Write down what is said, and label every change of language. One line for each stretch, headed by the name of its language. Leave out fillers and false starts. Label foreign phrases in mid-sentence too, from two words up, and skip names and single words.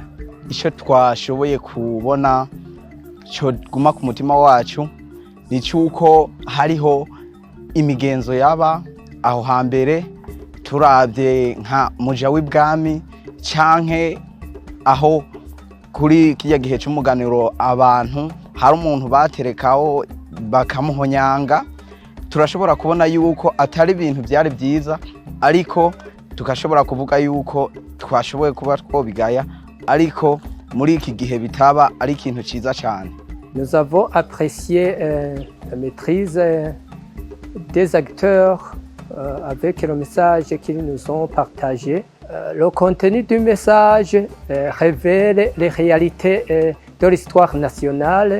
Rundi: Ico twashoboye kubona cyo guma ku mutima wacu ni cyuko hariho imigenzo yaba aho hambere turavye nka muja w'ibwami canke aho kuri kijya gihe cy'umuganiro abantu hari umuntu baterekaho bakamuhonyanga. Turashobora kubona yuko atari ibintu byari byiza, ariko tukashobora kuvuga yuko twashoboye kuba twobigaya, ariko muri iki gihe bitaba ari ikintu ciza cyane.
French: Nous avons apprécié la maîtrise des acteurs avec le message qu'ils nous ont partagé. Le contenu du message révèle les réalités de l'histoire nationale.